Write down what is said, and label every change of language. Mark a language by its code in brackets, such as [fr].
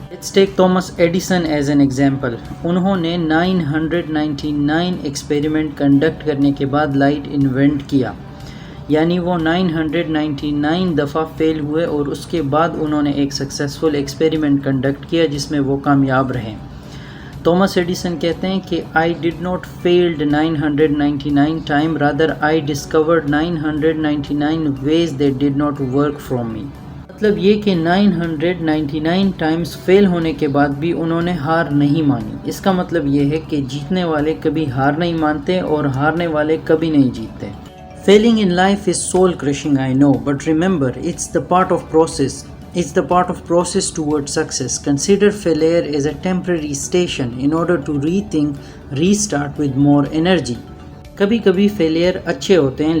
[en] Let's take Thomas Edison as an example. [ur] انہوں نے 999 experiment conduct کرنے کے بعد لائٹ انوینٹ کیا، یعنی وہ 999 دفعہ فیل ہوئے اور اس کے بعد انہوں نے ایک سکسیسفل ایکسپیریمنٹ کنڈکٹ کیا جس میں وہ کامیاب رہے. تومس ایڈیسن کہتے ہیں کہ [en] I did not failed 999 time, rather I discovered 999 ways that did not work from me. [ur] مطلب یہ کہ 999 ٹائمز فیل ہونے کے بعد بھی انہوں نے ہار نہیں مانی. اس کا مطلب یہ ہے کہ جیتنے والے کبھی ہار نہیں مانتے اور ہارنے والے کبھی نہیں جیتتے. [en] Failing in life is soul crushing, I know, but remember, it's the part of process. It's the part of process towards success. Consider failure as a temporary station in order to rethink, restart with more energy. [ur] کبھی کبھی failure اچھے ہوتے ہیں.